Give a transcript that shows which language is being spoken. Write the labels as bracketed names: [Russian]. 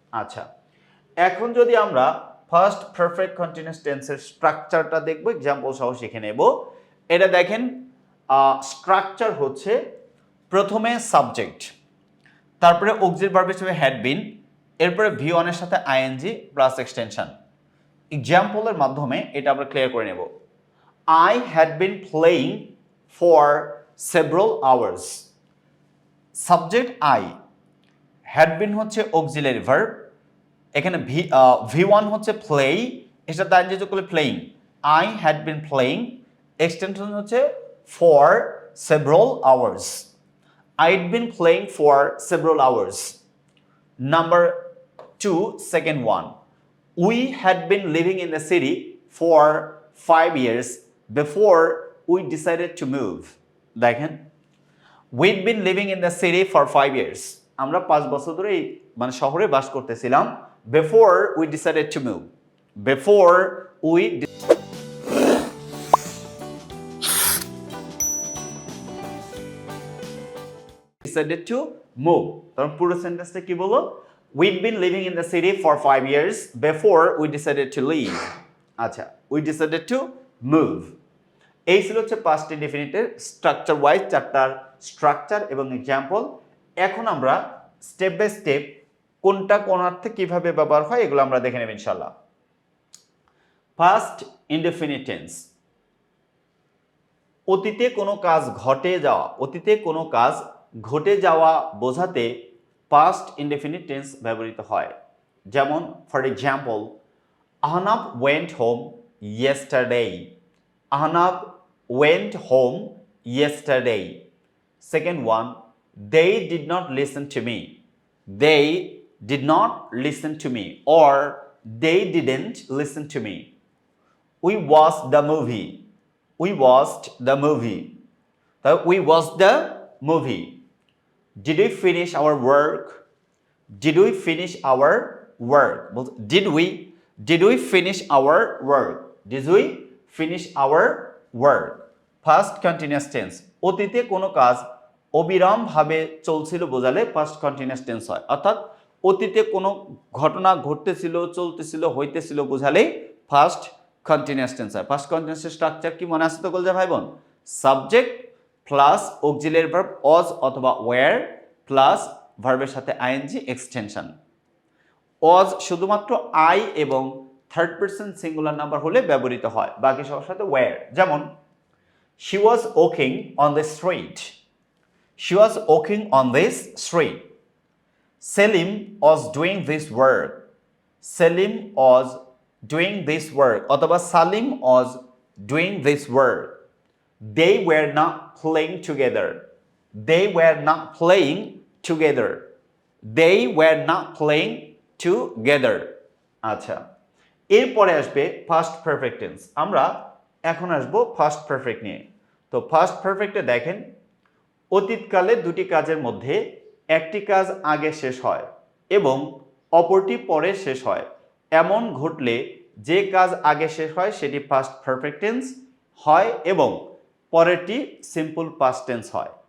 [Bangla] আচ্ছা, এখন যদি আমরা ফার্স্ট পারফেক্ট কন্টিনিউয়াস টেন্সের স্ট্রাকচারটা দেখব, এক্সাম্পল সহ শিখে নেব। এটা দেখেন, স্ট্রাকচার হচ্ছে প্রথমে সাবজেক্ট, তারপরে অক্সিলারি ভার্ব হিসেবে হ্যাড বিন, এরপরে V1 এর সাথে আইএনজি প্লাস এক্সটেনশন। এক্সাম্পলের মাধ্যমে এটা আমরা ক্লিয়ার করে নেব। [English] I had been playing for several hours. [Bangla] Subject I, had been হচ্ছে অক্সিলারি ভার্ব, এখানে V1 হচ্ছে play, এর সাথে আইএনজি যোগ করলে playing. [English] I had been playing, [Bangla] extension হচ্ছে [English] for several hours. I'd been playing for several hours. Number 2, second one. We had been living in the city for 5 years before we decided to move. [Bangla] দেখেন, [English] we'd been living in the city for 5 years. [Bangla] আমরা 5 বছর ধরে মানে শহরে বাস করতেছিলাম [English] before we decided to move. Before we decided to move. [Bangla] তখন পুরো সেন্টেন্সটা কি বলো? [English] We'd been living in the city for 5 years before we decided to leave. [Bangla] আচ্ছা, [English] we decided to move. [Bangla] এই ছিল হচ্ছে পাস্ট ইনডেফিনিটের স্ট্রাকচার ওয়াইজ চারটার স্ট্রাকচার এবং এক্সাম্পল। এখন আমরা স্টেপ বাই স্টেপ কোনটা কোন অর্থে কিভাবে ব্যবহার হয় এগুলো আমরা দেখে নেব ইনশাআল্লাহ। ফার্স্ট ইনডেফিনিট টেন্স, অতীতে কোনো কাজ ঘটে যাওয়া, অতীতে কোনো কাজ ঘটে যাওয়া বোঝাতে পাস্ট ইনডেফিনিট টেন্স ব্যবহৃত হয়। [English] যেমন for example, Ahnab went home yesterday. Ahnab went home yesterday. Second one, they did not listen to me. They did not listen to me, or they didn't listen to me. We watched the movie. We watched the movie. We watched the movie. Did we finish our work? Did we finish our work? Did we finish our work? Did we finish our work? [Bangla] Past continuous tense, অতীতে কোনো কাজ অবিরাম ভাবে চলছিল বোঝালে past continuous tense হয়। অর্থাৎ অতীতে কোনো ঘটনা ঘটতেছিল, চলতেছিল, হইতেছিল বোঝালেই ফার্স্ট কন্টিনিউয়াস টেন্স হয়। ফার্স্ট কন্টিনিউয়াস স্ট্রাকচার কি মনে আছে তো বলছে ভাই বোন? Subject plus auxiliary verb was অথবা ওয়্যার প্লাস ভার্বের সাথে আইএনজি এক্সটেনশন। ওয়াজ শুধুমাত্র আই এবং থার্ড পারসন সিঙ্গুলার নাম্বার হলে ব্যবহৃত হয়, বাকি সবার সাথে ওয়্যার। যেমন [English] she was walking on the street. She was walking on this street. Selim was doing this work. Selim was doing this work. [Bangla] অথবা [English] Salim was doing this work. They were not playing together. They were not playing together. They were not playing together. [Bangla] আচ্ছা, এরপরে আসবে first perfect tense. আমরা এখন আসবো first perfect নিয়ে। তো first পারফেক্টে দেখেন, অতীতকালে দুটি কাজের মধ্যে একটি কাজ আগে শেষ হয় এবং অপরটি পরে শেষ হয়, এমন ঘটলে যে কাজ আগে শেষ হয় সেটি ফার্স্ট পারফেক্ট টেন্স হয় এবং পরেরটি সিম্পল পাস্ট টেন্স হয়।